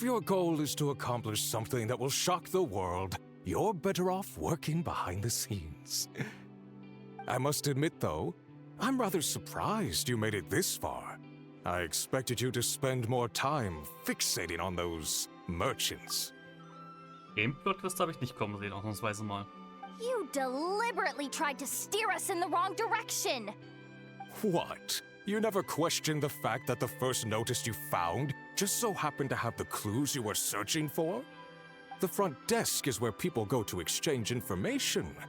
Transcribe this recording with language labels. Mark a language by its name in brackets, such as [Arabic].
[English] If your goal is to accomplish something that will shock the world, you're better off working behind the scenes. I must admit, though, I'm rather surprised you made it this far. I expected you to spend more time fixating on those merchants. [German] Den Plot-Twist habe ich nicht kommen sehen, ausnahmsweise mal. [English] You deliberately tried to steer us in the wrong direction. What? You never questioned the fact that the first notice you found just so happened to have the clues you were searching for? The front desk is where people go to exchange information.